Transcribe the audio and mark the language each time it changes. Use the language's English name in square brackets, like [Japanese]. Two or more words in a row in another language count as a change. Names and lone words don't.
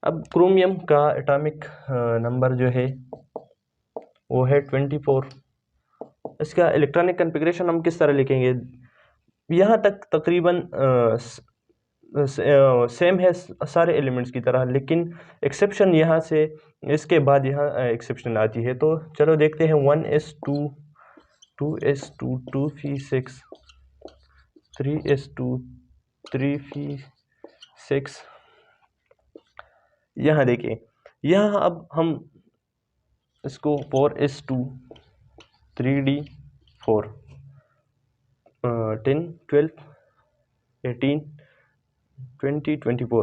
[Hindi] अब क्रोमियम का [English] atomic number [Hindi] जो है वो है 24। इसका [English] electronic configuration [Hindi] हम किस तरह लिखेंगे, यहाँ तक तकरीबन सेम है सारे एलिमेंट्स की तरह, लेकिन एक्सेप्शन यहाँ से इसके बाद यहाँ एक्सेप्शन आती है। तो चलो देखते हैं 1s2 2s2 2p6 3s2 3p6। यहाँ देखिए, यहाँ अब हम इसको 4s2 3d4 10 12 18 20 24।